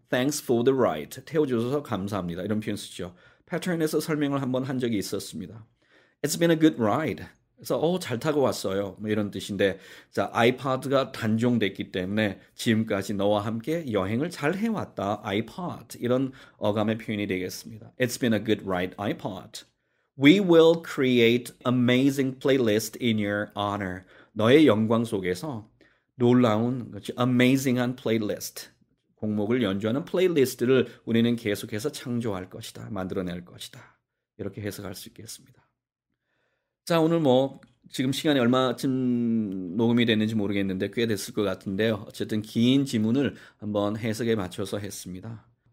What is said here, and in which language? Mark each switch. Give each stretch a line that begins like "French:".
English: Thanks for the ride.
Korean: 태워줘서 감사합니다. 이런 표현 쓰죠. 패턴에서 설명을 한번 한 적이 있었습니다.
English: It's been a good ride.
Korean: 그래서 잘 타고 왔어요. 뭐 이런 뜻인데 자, 아이팟가 단종됐기 때문에 지금까지 너와 함께 여행을 잘 해왔다. iPod 이런 어감의 표현이 되겠습니다.
English: It's been a good ride, iPod. We will create amazing playlist in your honor.
Korean: 너의 영광 속에서 놀라운, 그렇지, amazing한 플레이리스트, 곡목을 연주하는 플레이리스트를 우리는 계속해서 창조할 것이다. 만들어낼 것이다. 이렇게 해석할 수 있겠습니다. 자, 오늘 뭐 지금 시간이 얼마쯤 녹음이 됐는지 모르겠는데 꽤 됐을 것 같은데요. 어쨌든 긴 지문을 한번 해석에 맞춰서 했습니다.